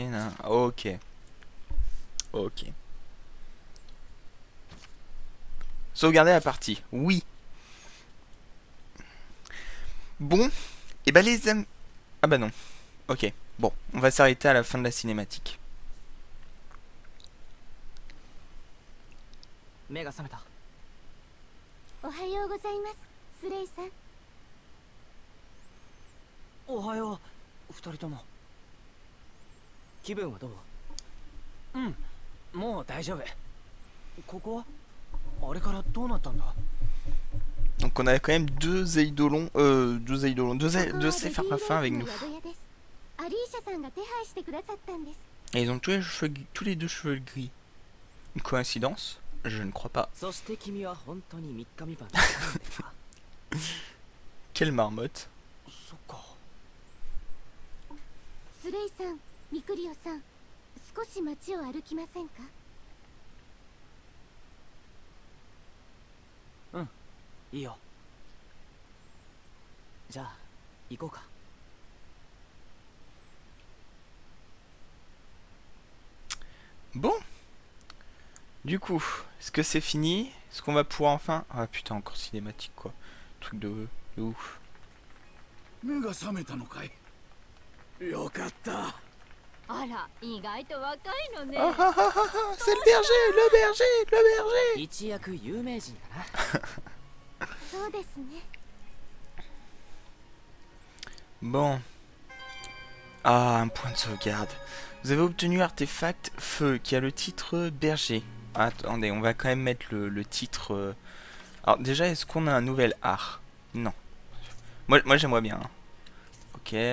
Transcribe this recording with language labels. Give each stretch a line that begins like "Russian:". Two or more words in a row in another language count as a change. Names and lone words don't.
French: Nanana. Ok. Ok. Sauvegarder la partie. Oui. Bon. Et bah les amis. Ah bah non. Ok. Bon, on va s'arrêter à la fin de la cinématique.
Japanese: 目が覚めたおはようございますスレイさんおはよう二人とも気分はどううんもう大丈夫ここはあれからどうなったんだ
French: Donc on avait quand même deux eidolons, deux séparaphins avec nous.
Japanese: アリーシャさんが手配してくださったんです
French: Et ils ont tous les, tous les deux cheveux gris. Une coïncidence? Je ne crois pas.
Japanese: そして君は本当に3日3晩で帰ってか
French: Quelle marmotte.
Japanese: そっかスレイさん、ミクリオさん、少し街を歩きませんか？いいよじゃあ行こうか
French: Bon. Du coup, est-ce que c'est fini? Est-ce qu'on va pouvoir enfin... Ah putain, encore cinématique quoi. Truc de ouf.
Japanese: 目が覚めたのかい。よかった。あら意外と若いのね
French: Ah ah ah ah ah, c'est le berger, le berger, le berger.
Japanese: 一躍有名人だなそうですね。
French: Bon. Ah, un point de sauvegarde. Vous avez obtenu artefact feu qui a le titre berger. Attendez, on va quand même mettre le titre... Alors déjà, est-ce qu'on a un nouvel art? Non. Moi j'aimerais bien. Hein. Ok.